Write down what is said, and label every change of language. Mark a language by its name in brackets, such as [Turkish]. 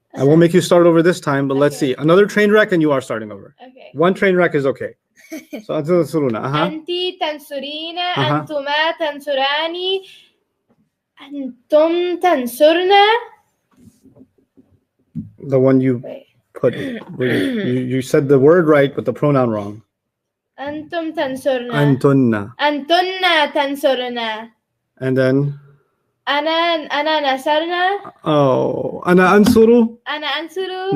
[English] I won't make you start over this time, but let's see. Another train wreck and you are starting over. Okay. One train wreck is okay. [Arabic] So أنت تنصرون. أنت تنصرين أنتما تنصراني أنتم تنصرنا. [English] The one you Wait. put. You said the word right, but the pronoun wrong. [Arabic] أنتم تنصرنا. أنتن. أنتن تنصرنا. [English] And then. [Arabic] أنا نصرنا. Oh, أنا أنصر. أنا أنصر.